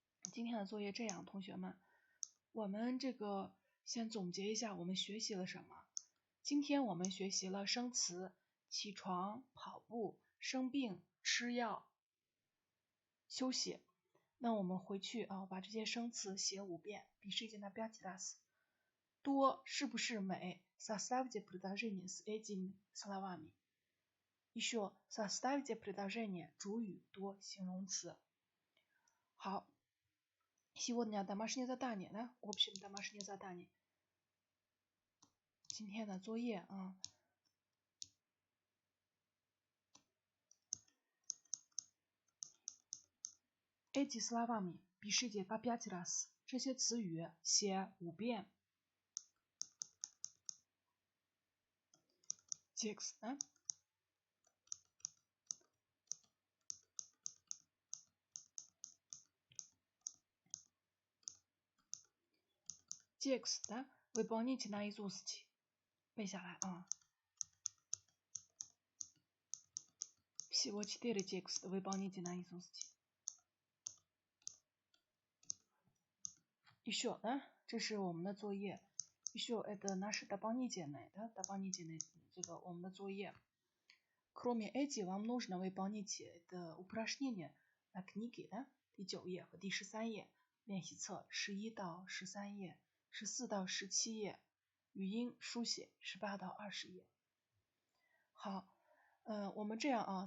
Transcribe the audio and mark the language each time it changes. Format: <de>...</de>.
<zh>今天的作业这样，同学们，我们这个先总结一下我们学习了什么。今天我们学习了生词：起床、跑步、生病、吃药、休息。那我们回去啊，把这些生词写5遍。</zh> <ru>Пишите на 5 раз。</ru> <zh>多是不是美？</zh> <ru>Составьте предложение с этими словами。 Еще составьте предложение</ru> <zh>主语多形容词。</zh> <ru>好，сегодня домашнее задание, да? Общее домашнее задание。</ru> <zh>今天的作业啊。</zh> <ru>Эти словами пишите по 5 раз。</ru> <zh>这些词语写5遍。</zh> <ru>Текст, да? Текст, да? Выполните наизусть。</ru> <zh>背下来啊。</zh> <ru>Всего 4 текста. Выполните наизусть。 Еще, да?</ru> <zh>这是我们的作业。</zh> <ru>Еще это наши дополнительные, да? Дополнительные</ru> <zh>这个我们的作业。</zh> <ru>Кроме этих, вам нужно выполнить это упражнение на книге, да?</ru> <zh>第9页和第13页。练习册11到13页，14到17页。语音书写18到20页。好，我们这样啊。</zh>